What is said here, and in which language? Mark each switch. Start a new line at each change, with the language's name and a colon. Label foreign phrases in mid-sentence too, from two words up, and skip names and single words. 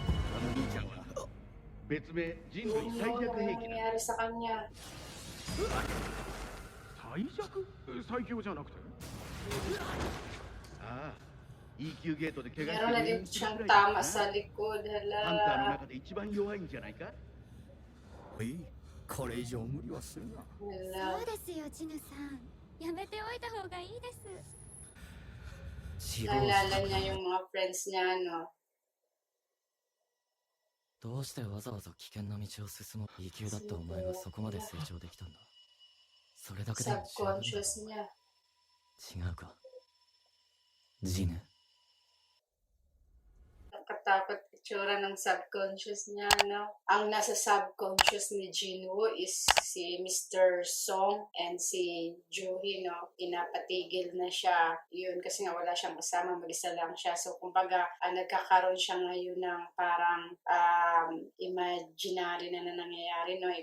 Filipino: Oo, ano nangyayari sa kanya? Meron na din siyang tama sa likod, hala. Hala.
Japanese: そうですよ、ジヌさん。やめておいた方がいいです。
Filipino: Naalala niya yung mga friends niya, no?
Japanese: どうしてわざわざ危険な道を進む異級だったお前がそこまで成長できたんだ。それだけでも十分だ。
Filipino: Subconscious niya.
Japanese: 違うかジヌ。
Filipino: Nakatakot itsura ng subconscious niya, no? Ang nasa subconscious ni Jinwoo is si Mr. Song and si Juhi, no? Pinapatigil na siya. Yun, kasi nga wala siyang kasama, mag-isa lang siya. So, kumbaga, nagkakaroon siya ngayon ng parang imaginary na nangyayari, no?